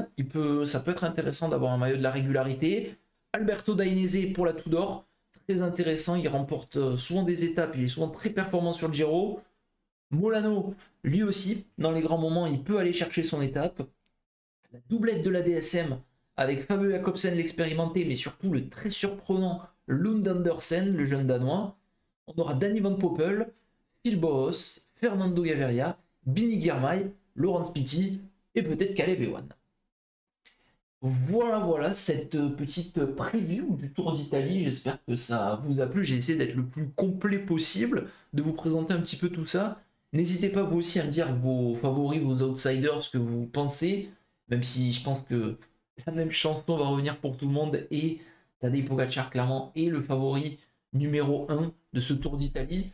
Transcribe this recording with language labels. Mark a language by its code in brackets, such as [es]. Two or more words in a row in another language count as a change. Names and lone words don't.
[fr] Ça peut être intéressant d'avoir un maillot de la régularité. Alberto Dainese pour la Tudor, très intéressant, il remporte souvent des étapes, il est souvent très performant sur le Giro. Molano, lui aussi, dans les grands moments, il peut aller chercher son étape. La doublette de la DSM avec Fabio Jakobsen, l'expérimenté, mais surtout le très surprenant Lund Andersen, le jeune danois. On aura Danny Van Poppel, Phil Boos, Fernando Gaviria, Bini Girmay, Laurens Pitty et peut-être Caleb Ewan. Voilà cette petite preview du Tour d'Italie. J'espère que ça vous a plu. J'ai essayé d'être le plus complet possible, de vous présenter un petit peu tout ça. N'hésitez pas vous aussi à me dire vos favoris, vos outsiders, ce que vous pensez, même si je pense que la même chanson va revenir pour tout le monde et Tadej Pogacar clairement est le favori numéro 1 de ce Tour d'Italie.